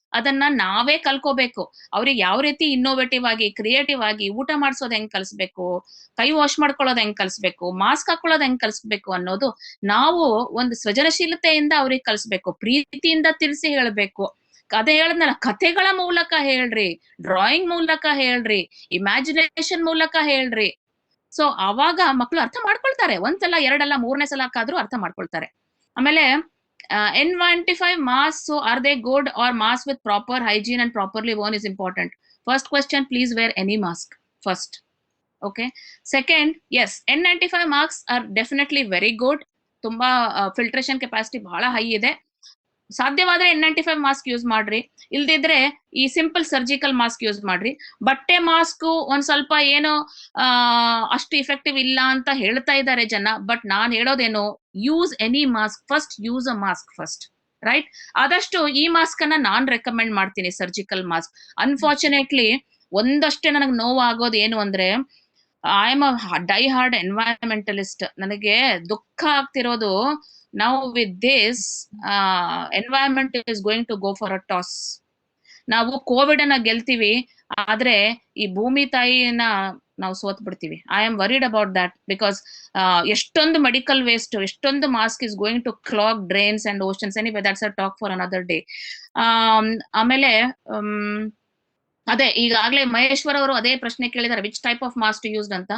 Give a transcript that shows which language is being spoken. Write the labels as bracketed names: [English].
[Kannada] ಅದನ್ನ ನಾವೇ ಕಲ್ಕೋಬೇಕು. ಅವ್ರಿಗೆ ಯಾವ ರೀತಿ ಇನ್ನೋವೇಟಿವ್ ಆಗಿ, ಕ್ರಿಯೇಟಿವ್ ಆಗಿ ಊಟ ಮಾಡ್ಸೋದ್ ಹೆಂಗ್ ಕಲಿಸ್ಬೇಕು, ಕೈ ವಾಶ್ ಮಾಡ್ಕೊಳ್ಳೋದ್ ಹೆಂಗ್ ಕಲಿಸ್ಬೇಕು, ಮಾಸ್ಕ್ ಹಾಕೊಳ್ಳೋದ್ ಹೆಂಗ್ ಕಲಿಸ್ಬೇಕು ಅನ್ನೋದು ನಾವು ಒಂದು ಸೃಜನಶೀಲತೆಯಿಂದ ಅವ್ರಿಗೆ ಕಲಿಸ್ಬೇಕು, ಪ್ರೀತಿಯಿಂದ ತಿಳಿಸಿ ಹೇಳ್ಬೇಕು. ಅದೇ ಹೇಳದ್ನಲ್ಲ, ಕಥೆಗಳ ಮೂಲಕ ಹೇಳ್ರಿ, ಡ್ರಾಯಿಂಗ್ ಮೂಲಕ ಹೇಳ್ರಿ, ಇಮ್ಯಾಜಿನೇಷನ್ ಮೂಲಕ ಹೇಳ್ರಿ. ಸೊ ಅವಾಗ ಮಕ್ಕಳು ಅರ್ಥ ಮಾಡ್ಕೊಳ್ತಾರೆ. ಒಂದ್ಸಲ, ಎರಡಲ್ಲ, ಮೂರನೇ ಸಲಕ್ಕಾದ್ರೂ ಅರ್ಥ ಮಾಡ್ಕೊಳ್ತಾರೆ. [English] ಆಮೇಲೆ N95 masks, so are they good or masks with proper hygiene and properly worn is important. First question, please wear any mask first. Okay. Second, yes, N95 masks are definitely very good. [Kannada] ತುಂಬಾ filtration capacity ಬಹಳ high ಇದೆ. ಸಾಧ್ಯವಾದ್ರೆ N95 mask use ಮಾಡ್ರಿ, ಇಲ್ದಿದ್ರೆ ಈ simple surgical mask use ಮಾಡ್ರಿ. ಬಟ್ಟೆ mask ಒಂದ್ ಸ್ವಲ್ಪ ಏನೋ ಅಷ್ಟು ಇಫೆಕ್ಟಿವ್ ಇಲ್ಲ ಅಂತ ಹೇಳ್ತಾ ಇದ್ದಾರೆ ಜನ, ಬಟ್ ನಾನ್ ಹೇಳೋದೇನು, [English] Use any mask first, use a mask first, right? [Kannada] ಆದಷ್ಟು ಈ ಮಾಸ್ಕ್ ಅನ್ನ ನಾನ್ ರೆಕಮೆಂಡ್ ಮಾಡ್ತೀನಿ, ಸರ್ಜಿಕಲ್ ಮಾಸ್ಕ್. [English] unfortunately [Kannada] ಒಂದಷ್ಟೇ ನನಗೆ ನೋವು ಆಗೋದು ಏನು ಅಂದ್ರೆ, [English] I am a die hard environmentalist. [Kannada] ನನಗೆ ದುಃಖ ಆಗ್ತಿರೋದು, [English] now with this environment is going to go for a toss. [Kannada] ನಾವು ಕೋವಿಡ್ ಅನ್ನ ಗೆಲ್ತೀವಿ, ಆದ್ರೆ ಈ ಭೂಮಿ ತಾಯಿನ ನಾವು ಸೋತ್ ಬಿಡ್ತೀವಿ. [English] I am worried about that, because [Kannada] ಎಷ್ಟೊಂದು ಮೆಡಿಕಲ್ ವೇಸ್ಟ್, ಎಷ್ಟೊಂದು [English] Mask is going to clog drains and oceans. Anyway, that's a talk for another day. [Kannada] ಆಮೇಲೆ ಅದೇ ಈಗಾಗ್ಲೇ ಮಹೇಶ್ವರ್ ಅವರು ಅದೇ ಪ್ರಶ್ನೆ ಕೇಳಿದಾರೆ, [English] Which type of mask to used ಅಂತ.